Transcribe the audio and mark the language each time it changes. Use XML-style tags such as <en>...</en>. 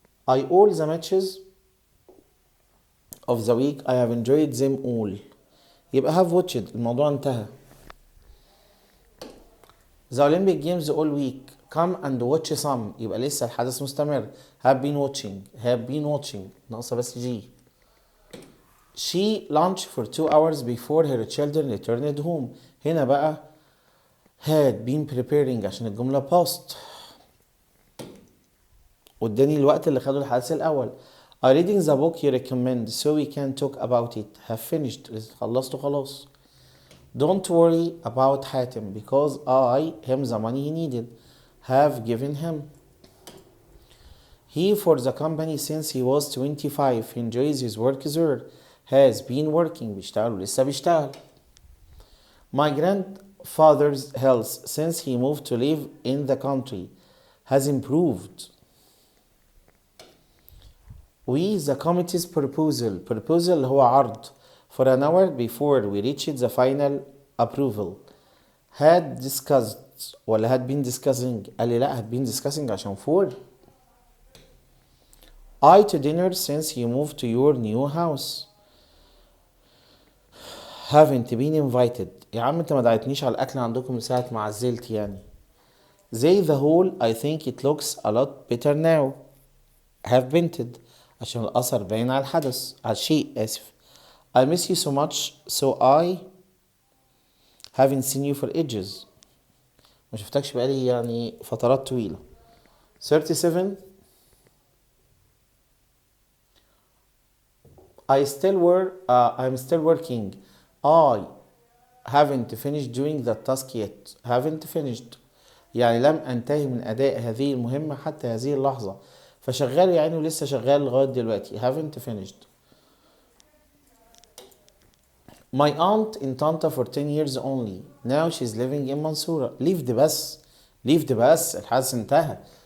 <en>I all the matches of the week I have enjoyed them all.</en> <ar>يبقى</ar> <en>have watched</en> <ar>الموضوع انتهى.</ar> <en>The Olympic Games all week. Come and watch some.</en> <ar>يبقى لسه الحدث مستمر.</ar> <en>Have been watching.</en> <ar>ناقصة بس</ar> <en>G. She lunched for 2 hours before her children returned home.</en> <ar>هنا بقى</ar> <en>had been preparing</en> <ar>عشان الجملة past. واداني الوقت اللي خده الحدث الأول.</ar> <en>I reading the book you recommend so we can talk about it. Have finished.</en> <ar>خلصت خلاص.</ar> <en>Don't worry about Hatem because I him the money he needed. Have given him. He for the company since he was 25. He enjoys his work there. Has been working.</en> <ar>بيشتغل ولسه بيشتغل.</ar> <en>My grandfather's health since he moved to live in the country has improved. We the committee's proposal</en> <ar>هو عرض</ar> <en>for an hour before we reached the final approval. Had discussed ولا had been discussing؟</en> <ar>قال لي لا</ar> <en>had been discussing عشان for. I to dinner since you moved to your new house. Haven't been invited.</en> <ar>يا عم انت ما دعيتنيش على الاكل عندكم من ساعة ما عزلت يعني.</ar> <en>They the whole I think it looks a lot better now. Have painted</en> <ar>عشان الأثر باين على الحدث على الشيء آسف.</ar> <en>I miss you so much so I haven't seen you for ages.</en> <ar>ما شفتكش بقالي يعني فترات طويلة.</ar> <en>37 I'm still working. I haven't finished doing the task yet. Haven't finished</en> <ar>يعني لم أنتهي من أداء هذه المهمة حتى هذه اللحظة. فشغال يعني ولسه شغال لغاية دلوقتي.</ar> <en>Haven't finished. My aunt in Tanta for 10 years only. Now she's living in Mansoura.</en> <ar>lived بس الحدث انتهى.</ar>